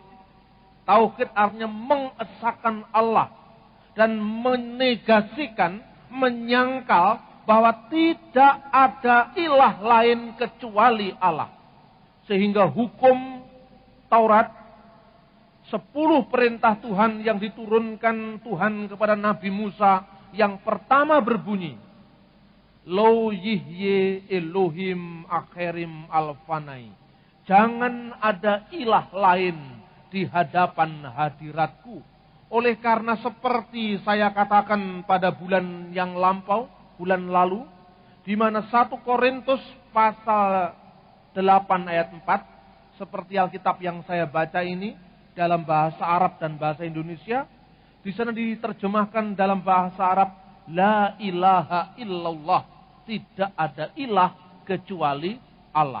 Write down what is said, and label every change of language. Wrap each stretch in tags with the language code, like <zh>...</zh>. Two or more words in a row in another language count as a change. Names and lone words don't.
<id>Tauhid artinya mengesahkan Allah dan menegasikan, menyangkal bahwa tidak ada ilah lain kecuali Allah. Sehingga hukum Taurat, 10 perintah Tuhan yang diturunkan Tuhan kepada Nabi Musa, yang pertama berbunyi,</id> <he>לא יהיה אלהים אחרים על פני.</he> <id>Jangan ada ilah lain di hadapan hadiratku. Oleh karena seperti saya katakan pada bulan yang lampau, bulan lalu, di mana 1 Korintus pasal 8 ayat 4, seperti Alkitab yang saya baca ini, dalam bahasa Arab dan bahasa Indonesia, di sana diterjemahkan dalam bahasa Arab,</id> <ar>لا إله إلا الله,</ar> <id>tidak ada ilah kecuali Allah.</id>